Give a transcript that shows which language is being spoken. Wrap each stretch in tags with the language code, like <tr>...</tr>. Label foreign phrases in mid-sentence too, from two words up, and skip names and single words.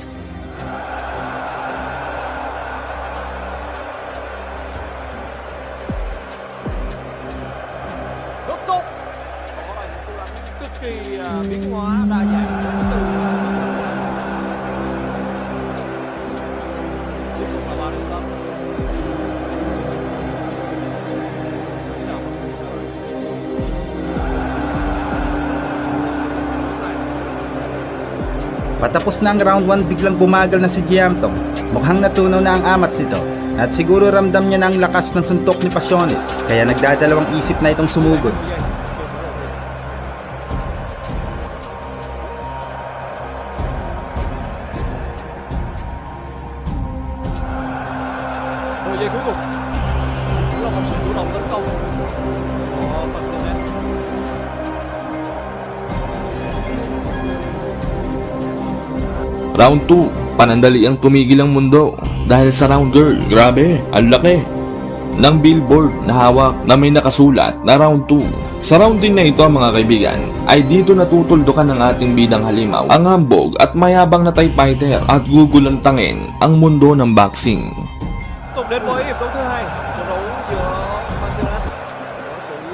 <vi>Cực kỳ biến hóa đa dạng trong từ tiếp tục là Borisov.</vi> <tl>Patapos na ang round 1, biglang bumagal na si Yamtong. Mukhang natunaw na ang amats nito. At siguro ramdam niya na ang lakas ng suntok ni Pasiones, kaya nagdadalawang isip na itong sumugod.</tl> <vi>Giây cuối cùng là một sự chủ động tấn công của Pasiones.</vi> <tl>Round 2, panandali ang tumigil ang mundo dahil sa</tl> <en>round girl.</en> <tl>Grabe, ang laki ng billboard na hawak na may nakasulat na round 2. Sa round din na ito mga kaibigan, ay dito natutuldukan ng ating bidang halimaw ang hambog at mayabang na</tl> <en>Thai fighter</en> <tl>at gugulantangin ang mundo ng boxing.</tl> <vi>Tục đến với hiệp đấu thứ hai, trận đấu giữa Pasiones</vi>